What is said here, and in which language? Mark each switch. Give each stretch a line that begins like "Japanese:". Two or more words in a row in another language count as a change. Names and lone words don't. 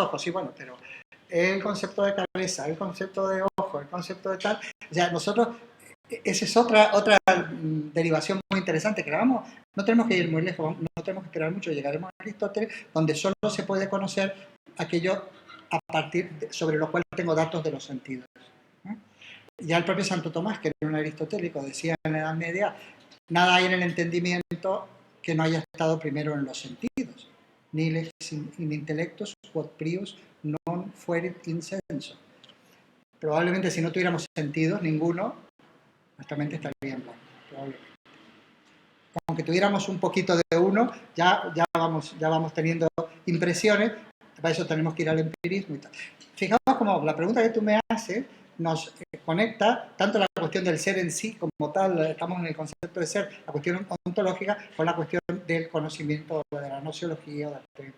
Spanish: Y bueno, pero el concepto de cabeza, el concepto de ojo, el concepto de tal, o sea, nosotros, esa es otra derivación muy interesante que no tenemos que ir muy lejos, no tenemos que esperar mucho, llegaremos a Aristóteles, donde solo se puede conocer aquello sobre lo cual tengo datos de los sentidos. Ya el propio Santo Tomás, que era un aristotélico, decía en la Edad Media, nada hay en el entendimiento que no haya estado primero en los sentidos,
Latin: ni in intellectus quod prius non fuerit in senso.
Spanish: Probablemente si no tuviéramos sentidos, ninguno, nuestra mente estaría en blanco, probablemente. Aunque tuviéramos un poquito de uno, ya vamos teniendo impresiones, para eso tenemos que ir al empirismo y tal. Fijaos como la pregunta que tú me haces nos conecta tanto la cuestión del ser en sí como tal, estamos en el concepto de ser, la cuestión ontológica, con la cuestión del conocimiento, de la nociología, de la teoría.